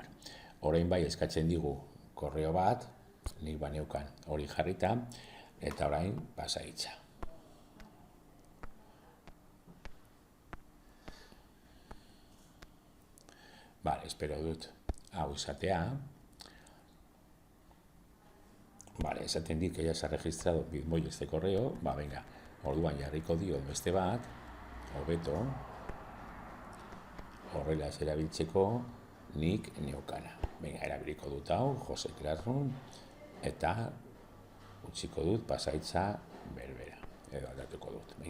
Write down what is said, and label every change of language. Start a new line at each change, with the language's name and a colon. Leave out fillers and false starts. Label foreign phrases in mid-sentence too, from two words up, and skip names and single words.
Basque: Orain eskatzen digu korreo bat, nik baneukan hori jarrita, eta orain pasaitza. Espero dut hau izatea. Esaten dit
Spanish: que ya se ha registrado Bitmoji este correo,
Basque: orduan jarriko dio beste bat, hobeto, horrela erabiltzeko nik neukana. Erabiliko dut hau, Jose Classroom, eta utziko dut pasaitza berbera, edo aldatuko dut.